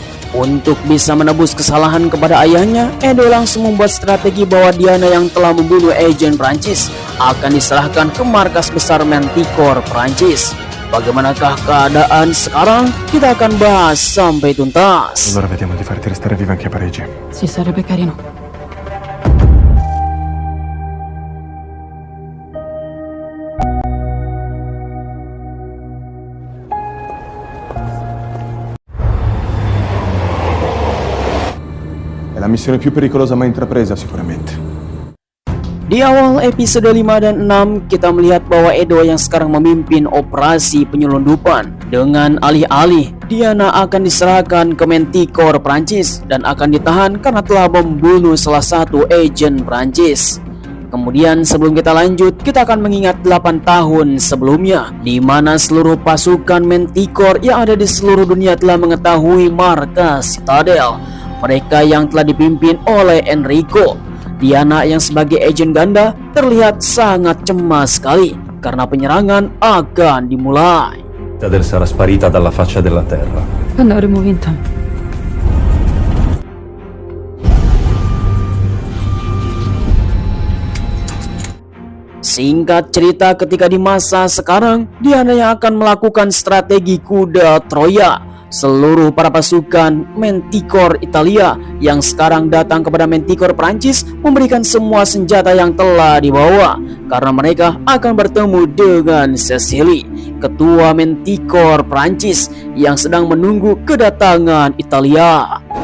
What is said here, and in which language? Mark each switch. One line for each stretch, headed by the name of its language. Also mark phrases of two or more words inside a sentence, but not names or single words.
Indonesian: Untuk bisa menebus kesalahan kepada ayahnya, Edo langsung membuat strategi bahwa Diana yang telah membunuh agen Prancis akan diserahkan ke markas besar Manticore Prancis. Bagaimanakah keadaan sekarang? Kita akan bahas sampai tuntas.
Italian: Allora vediamo di farti restare viva anche a Parigi. Sì, sarebbe carino. È la missione più pericolosa mai intrapresa sicuramente.
Indonesian: Di awal episode 5 dan 6, kita melihat bahwa Edo yang sekarang memimpin operasi penyelundupan. Dengan alih-alih, Diana akan diserahkan ke Manticore Prancis dan akan ditahan karena telah membunuh salah satu agen Prancis. Kemudian sebelum kita lanjut, kita akan mengingat 8 tahun sebelumnya, di mana seluruh pasukan Manticore yang ada di seluruh dunia telah mengetahui markas Citadel. Mereka yang telah dipimpin oleh Enrico. Diana yang sebagai agen ganda terlihat sangat cemas sekali karena penyerangan akan dimulai.
Italian: Citadel sarà sparita dalla faccia della terra. Quando avremo vinto?
Indonesian: Singkat cerita, ketika di masa sekarang, Diana yang akan melakukan strategi kuda Troya. Seluruh para pasukan Manticore Italia yang sekarang datang kepada Manticore Prancis memberikan semua senjata yang telah dibawa, karena mereka akan bertemu dengan Cecily, ketua Manticore Prancis yang sedang menunggu kedatangan Italia.